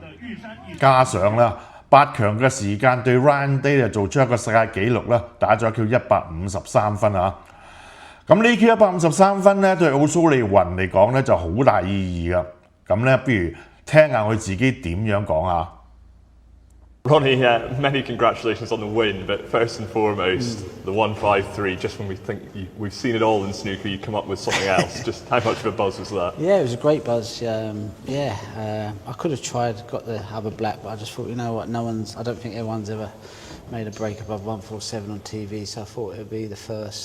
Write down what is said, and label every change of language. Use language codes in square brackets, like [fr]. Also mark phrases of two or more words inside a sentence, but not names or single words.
[yue] 加上啦8強嘅時間對 Ryan Day 就做出一個世界紀錄啦，打咗一 Q 153分啊！咁呢 Q 153分咧對奧蘇利雲嚟講咧就好大意義噶。咁咧，不如聽下佢自己點樣講下。 [en] Ronnie, many congratulations on the win, but first and foremost, the 153, just when we think we've seen it all in snooker, you come up with something else. Just how much of a buzz was that? Yeah, it was a great buzz. I could have got the other black, but I just thought, you know what, I don't think anyone's ever made a break above 147 on TV, so I thought it would be the first.